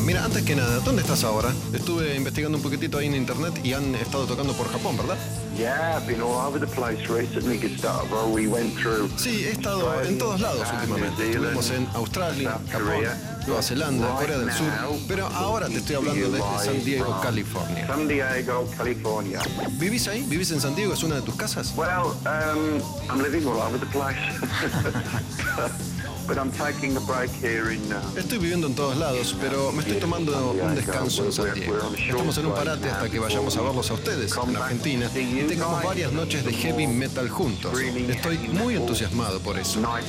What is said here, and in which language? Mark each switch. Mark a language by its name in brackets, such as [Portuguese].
[Spanish] Mira, antes que nada, ¿dónde estás ahora? Estuve investigando un poquitito ahí en internet y han estado tocando por Japón, ¿verdad? [English] Yeah, I've been all over the place recently, Gustavo. We went through. [Spanish] Sí, he estado en todos lados últimamente. Estuvimos en Australia, Japón, Nueva Zelanda, Corea del Sur. Pero ahora te estoy hablando desde San Diego, California. San Diego, California. ¿Vivís ahí? ¿Vivís en San Diego? ¿Es una de tus casas? [English] Well, I'm living all over the place. But I'm taking a break here in, [Spanish] estoy viviendo en todos lados, pero me estoy tomando un descanso en San Diego. Estamos en un parate hasta que vayamos a verlos a ustedes en Argentina y tengamos varias noches de heavy metal juntos. Estoy muy entusiasmado por eso.